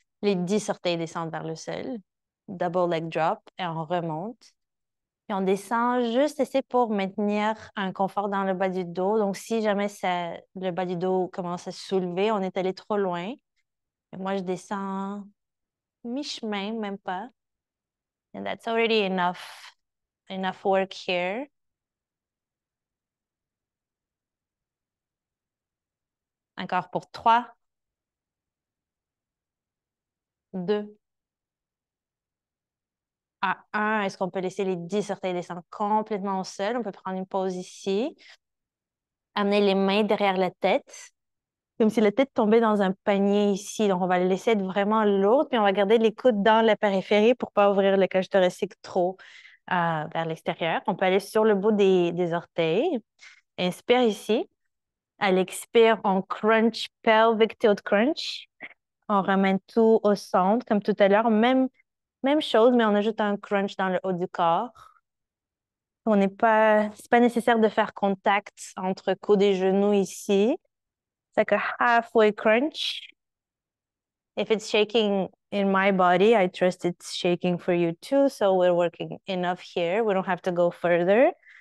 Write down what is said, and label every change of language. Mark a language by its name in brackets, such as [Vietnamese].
[French] Les 10 orteils descendent vers le sol. [English] Double leg drop [French] et on remonte. Puis on descend juste assez pour maintenir un confort dans le bas du dos. Donc, si jamais le bas du dos commence à se soulever, on est allé trop loin. Et moi, je descends mi-chemin, même pas. [English] And that's already enough work here. [French] Encore pour 3, 2, à 1. Est-ce qu'on peut laisser les 10 orteils descendre complètement au sol? On peut prendre une pause ici. Amener les mains derrière la tête. Comme si la tête tombait dans un panier ici. Donc, on va le laisser être vraiment lourde, puis on va garder les coudes dans la périphérie pour pas ouvrir le cage thoracique trop vers l'extérieur. On peut aller sur le bout des orteils. Inspire ici. À l'expire, on crunch, [English] pelvic tilt crunch. [French] On ramène tout au centre, comme tout à l'heure. Même chose, mais on ajoute un crunch dans le haut du corps. C'est pas nécessaire de faire contact entre coude et genou ici. [English] It's like a halfway crunch. If it's shaking in my body, I trust it's shaking for you too. So we're working enough here. We don't have to go further.